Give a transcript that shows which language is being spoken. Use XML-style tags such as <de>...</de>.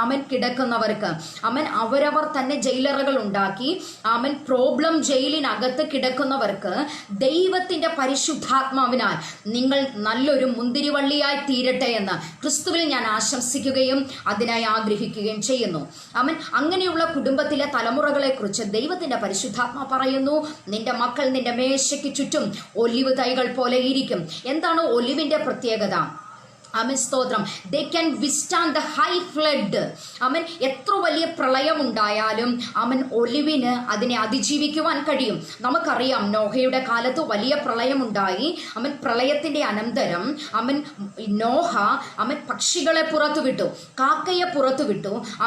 <ml>കിടക്കുന്നവർക്ക്, അവരവർ തന്നെ ജയിലറകൾ ഉണ്ടാക്കി പ്രോബ്ലം ജയിലിനകത്ത് കിടക്കുന്നവർക്ക് ദൈവത്തിന്റെ പരിശുദ്ധാത്മാവിനാൽ നിങ്ങൾ നല്ലൊരു മുന്തിരിവള്ളിയായി തീരട്ടെ എന്ന് ക്രിസ്തുവിൽ ഞാൻ ആശംസിക്കുകയും അതിനായി ആഗ്രഹിക്കുകയും ചെയ്യുന്നു. അങ്ങനെയുള്ള കുടുംബത്തിലെ തലമുറകളെ കുറിച്ച് ദൈവത്തിന്റെ പരിശുദ്ധാത്മാ പറയുന്നു, നിന്റെ മക്കൾ നിന്റെ മേശയ്ക്ക് ചുറ്റും ഒലിവ് തൈകൾ പോലെ ഇരിക്കും. എന്താണ് ഒലിവിന്റെ പ്രത്യേകത?</ml> <en>സ്തോത്രം, they can withstand the high flood.</en> <ml>എത്ര വലിയ പ്രളയം ഉണ്ടായാലും ഒലിവിന് അതിനെ അതിജീവിക്കുവാൻ കഴിയും. നമുക്കറിയാം, നോഹയുടെ കാലത്ത് വലിയ പ്രളയമുണ്ടായി. പ്രളയത്തിന്റെ അനന്തരം നോഹ പക്ഷികളെ പുറത്തുവിട്ടു, കാക്കയെ പുറത്തുവിട്ടു.</ml>